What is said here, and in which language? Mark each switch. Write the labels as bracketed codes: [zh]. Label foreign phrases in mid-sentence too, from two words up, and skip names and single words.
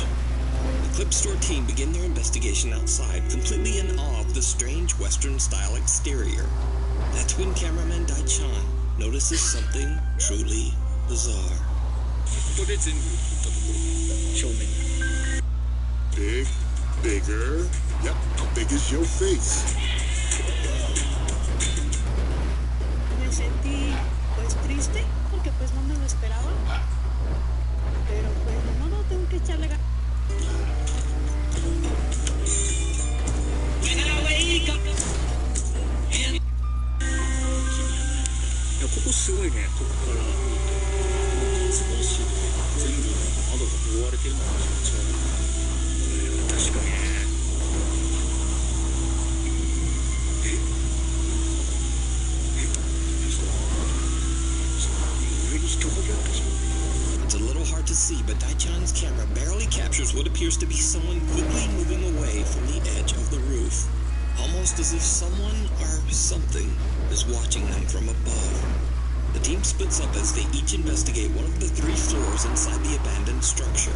[en] The Clip Store team begin their investigation outside, completely in awe of the strange Western-style exterior. That's when cameraman Daichan notices something truly bizarre. Put it in. Show me. Bigger. Yep, big as your face. [es] Me sentí pues triste porque pues no me lo esperaba. Pero pues no, tengo que echarle ganas. [ja] いやここすごいね、ここから少し全部窓が覆われてるのが気持ち悪い。確かにね。上に人影あったじゃん。 [en] It's a little hard to see, but Daichan's camera barely captures what appears to be someone quickly moving away from the edge of the roof, almost as if someone or something is watching them from above. The team splits up as they each investigate one of the 3 floors inside the abandoned structure.